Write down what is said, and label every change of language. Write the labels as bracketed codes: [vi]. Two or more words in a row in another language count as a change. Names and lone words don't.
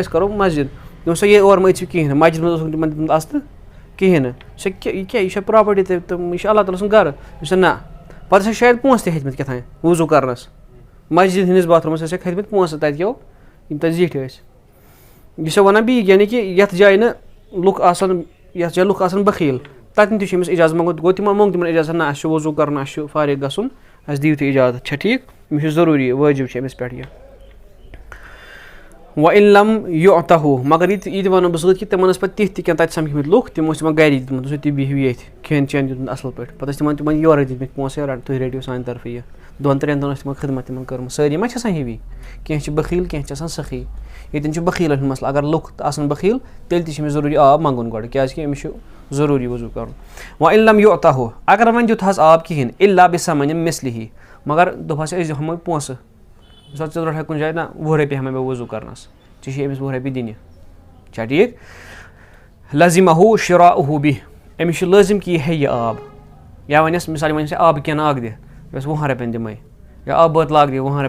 [ks] أسۍ کرو مسجد تِمو سا یے اورٕ مہ أژِو کِہیٖنۍ نہٕ مسجد منٛز اوسُکھ تِمن دیُتمُت اَستہٕ کِہیٖنۍ نہٕ سُہ یہِ کیٛاہ یہِ چھےٚ پراپرٹی تہٕ یہِ چھُ اللہ تعالیٰ سُنٛد گرٕ یہِ نہ پتہٕ ٲسۍ شاید پونٛسہٕ تہِ ہیٚتمٕتۍ کیٛاہ تام وضوٗ کرنس مسجد ہِنٛدِس باتھروٗمس ٲسِکھ ہیٚتمٕتۍ پونٛسہٕ تَتہِ کیو یِم تَتہِ زِٹھۍ ٲسۍ یہِ چھےٚ وَنان بیٚیہِ یعنی کہِ یَتھ جایہِ نہٕ لُکھ آسان یَتھ جایہِ لُکھ آسان بخیٖل تَتٮ۪ن تہِ چھُ أمِس اِجازت منٛگُن گوٚو تِمن موٚنگ تِمن اِجازت نہ اَسہِ چھُ وضوٗ کرُن اَسہِ چھُ فارغ گژھُن اَسہِ دِیِو تُہۍ اِجازت چھا ٹھیٖک أمِس چھُ ضروٗری وٲجِب چھُ أمِس پٮ۪ٹھ یہِ [ar] وَإِن لم یُعطہُ [ks] مگر یہِ تہِ وَنو بہٕ سۭتۍ کہِ تِمن ٲسۍ پَتہٕ تِتھۍ تہِ کینٛہہ تَتہِ سَمکھمٕتۍ لُکھ تِمو ٲسۍ تِمن گرِ دِتمُت دوٚپُکھ تُہۍ بِہِو ییٚتھۍ کھٮ۪ن چٮ۪ن دیُتمُت اَصٕل پٲٹھۍ پَتہٕ ٲسۍ تِمن یورَے دِتمٕتۍ پونٛسہٕ تُہۍ رٔٹِو سانہِ طرفہٕ یہِ 2-3 دۄہن ٲسۍ تِمن خدمت تِمن کٔرمٕژ سٲری ما چھِ آسان ہِوی کینٛہہ چھِ بخیٖل کینٛہہ چھِ آسان سخی ییٚتٮ۪ن چھُ بخیٖلن ہُنٛد مسلہٕ اگر لُکھ آسان بخیٖل تیٚلہِ تہِ چھِ أمِس ضروٗری آب منٛگُن گۄڈٕ کیٛازِکہِ أمِس چھُ ضروٗری وضوٗ کَرُن [ar] وَإِن لم یُعطہُ [ks] اگر وۄنۍ دیُتہَس آب کِہیٖنۍ [ar] اِلا بِثمن مِثلِہ [ks] مگر دوٚپہَس أسۍ دِمہوے پونٛسہٕ مِثال ژٕ روٚٹکھ کُنہِ جایہِ نہ 20 رۄپیہِ ہٮ۪مَے بہٕ وضوٗ کرنس ژےٚ چھِ أمِس 20 رۄپیہِ دِنہِ چھا ٹھیٖک [ar] لزِمہُ شِراؤہُ بِہ [ks] أمِس چھُ لٲزِم کہِ یہِ ہیٚیہِ یہِ آب یا وَنٮ۪س مِثال وَنٮ۪س آبہٕ کٮ۪ن اکھ دِ یۄس 20 رۄپین دِمَے یا آبہٕ بٲتلہٕ اکھ دِ 20